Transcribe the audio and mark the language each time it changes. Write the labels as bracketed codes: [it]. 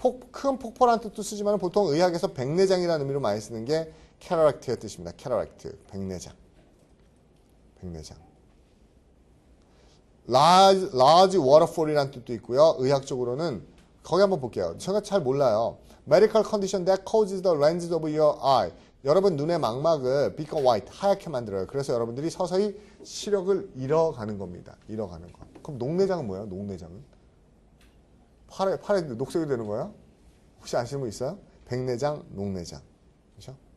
[ko] 큰 폭포라는 뜻도 쓰지만 보통 의학에서 백내장이라는 의미로 많이 쓰는 게 cataract의 뜻입니다. cataract, 백내장. large waterfall이라는 뜻도 있고요. 의학적으로는 거기 한번 볼게요. 제가 잘 몰라요. [en] medical condition that causes the lens of your eye. [ko] 여러분 눈의 망막을 [en] become white, [ko] 하얗게 만들어요. 그래서 여러분들이 서서히 시력을 잃어가는 겁니다. 잃어가는 거. 그럼 녹내장은 뭐예요? 녹내장은? 팔에 녹색이 되는 거예요? 혹시 아시는 분 있어요? 백내장, 녹내장. 그렇죠?